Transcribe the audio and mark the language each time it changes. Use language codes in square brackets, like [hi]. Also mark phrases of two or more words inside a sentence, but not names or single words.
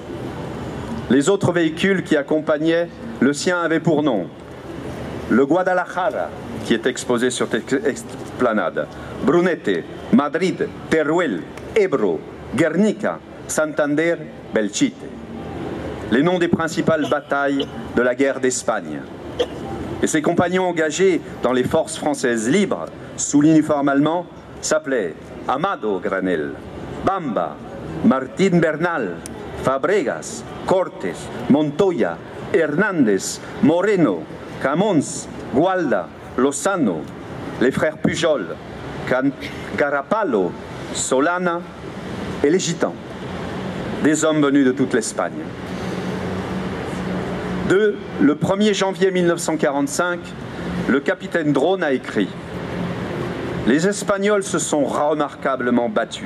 [fr] Les autres véhicules qui accompagnaient le sien avaient pour nom le Guadalajara, qui est exposé sur cette esplanade, Brunete, Madrid, Teruel, Ebro, Guernica, Santander, Belchite. Les noms des principales batailles de la guerre d'Espagne. Et ses compagnons engagés dans les forces françaises libres, sous l'uniforme allemand, s'appelaient Amado Granel, Bamba, Martín Bernal, Fabregas, Cortés, Montoya, Hernández, Moreno, Camons, Gualda, Lozano, les frères Pujol, Carapalo, Solana et les Gitans, des hommes venus de toute l'Espagne. Le 1er janvier 1945, le capitaine Drone a écrit « Les Espagnols se sont remarquablement battus.